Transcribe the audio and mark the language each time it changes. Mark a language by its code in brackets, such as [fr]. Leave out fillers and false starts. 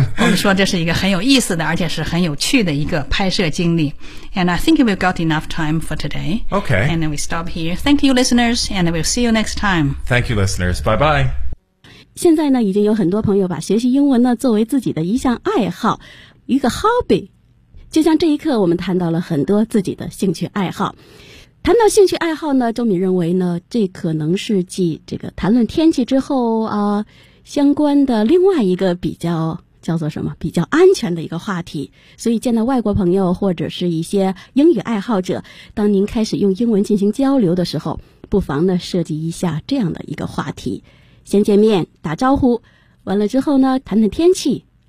[zh] 我们说这是一个很有意思的而且是很有趣的一个拍摄经历。 [en] And I think we've got enough time for today. Okay. And then we stop here. Thank you, listeners, and we'll see you next time. Thank you, listeners. Bye-bye. [zh] 现在呢已经有很多朋友把学习英文呢作为自己的一项爱好一个 hobby。就像这一刻我们谈到了很多自己的兴趣爱好。谈到兴趣爱好呢周敏认为呢这可能是继这个谈论天气之后相关的另外一个比较叫做什么比较安全的一个话题所以见到外国朋友或者是一些英语爱好者当您开始用英文进行交流的时候不妨呢设计一下这样的一个话题先见面打招呼完了之后呢谈谈天气